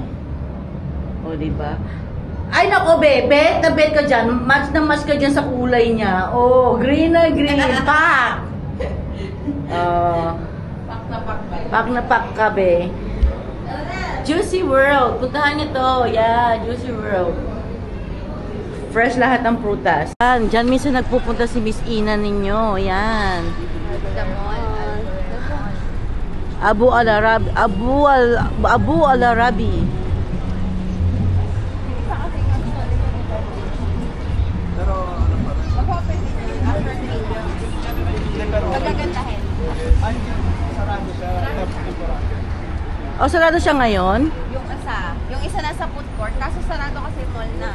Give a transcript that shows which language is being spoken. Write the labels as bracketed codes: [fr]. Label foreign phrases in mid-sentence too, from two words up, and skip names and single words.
[tl] O, diba? Ay, nako, bet na bet ka dyan. Match na match ka dyan sa kulay niya. Oh, green na green. Pak! Pak na pak ka, be. Juicy World. Puntahan niyo to. Yeah, Juicy World. Fresh lahat ng prutas. Yan, dyan minsan nagpupunta si Miss Ina ninyo. Yan. Abu al-Arabi. Abu al-Arabi. Pero ano pa rin? Magagandahin. Ay, sarado siya. Temporary. O, sarado siya ngayon? Yung isa nasa [en] food court, [tl] kaso sarado kasi mall na.